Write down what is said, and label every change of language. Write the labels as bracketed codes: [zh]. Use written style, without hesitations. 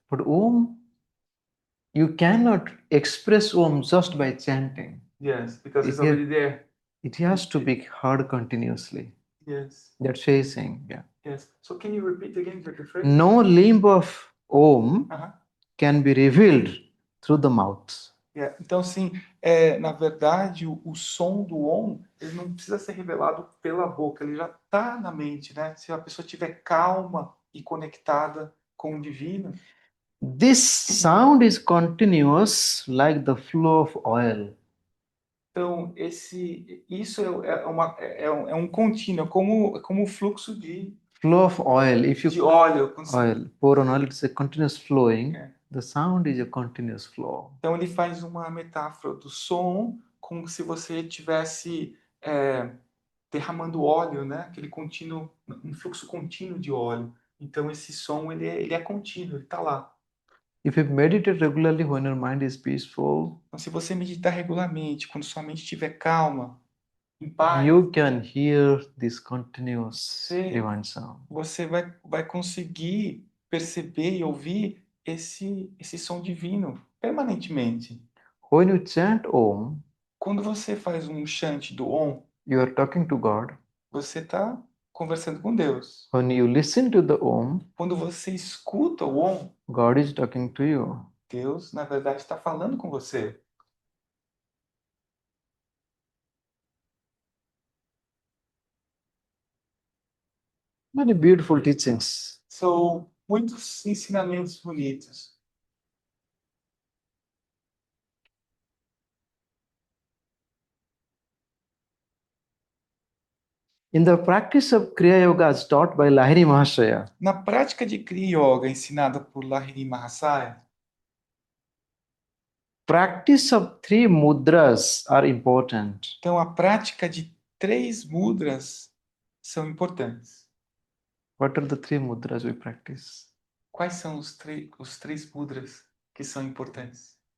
[en] But om, you cannot express om just by chanting. Yes. Because it's It has- already there. It has to be heard continuously. Yes. That's saying, yeah. Yes. So can you repeat again the phrase? No limb of om Aham. can be revealed through the mouth. Yeah. [pt] Então, assim, na verdade, o som do Om, ele não precisa ser revelado pela boca, ele já está na mente, né? Se a pessoa estiver calma e conectada com o divino, [en] This sound is continuous like the flow of oil. [pt] então isso é um contínuo, é como o fluxo [en] Flow of oil. If [pt] de [en] you [pt] óleo. Quando você- [en] oil pour on oil, it's a continuous flowing. [pt] É. [en] The sound is a continuous flow. [pt] Então ele faz uma metáfora do som como se você tivesse derramando óleo, né? Aquele contínuo, um fluxo contínuo de óleo. Então esse som ele é contínuo, ele está lá. [en] If you meditate regularly when your mind is peaceful, [pt] Então se você meditar regularmente, quando sua mente estiver calma, em paz, [en] you can hear this continuous [pt] Sim. [en] divine sound. [pt] você vai conseguir perceber e ouvir esse som divino permanentemente. [en] When you chant Om, [pt] Quando você faz um chant do Om, [en] you are talking to God. [pt] você está conversando com Deus. [en] When you listen to the Om, [pt] Quando você escuta o Om, [en] God is talking to you. [pt] Deus, na verdade, está falando com você. [en] Many beautiful teachings. [pt] São muitos ensinamentos bonitos. [en] In the practice of Kriya Yoga as taught by Lahiri Mahashaya, [pt] Na prática de Kriya Yoga ensinada por Lahiri Mahasaya, [en] practice of three mudras are important. [pt] então a prática de 3 mudras são importantes. [en] What are the three mudras we practice? [pt] Quais são os 3 mudras que são importantes?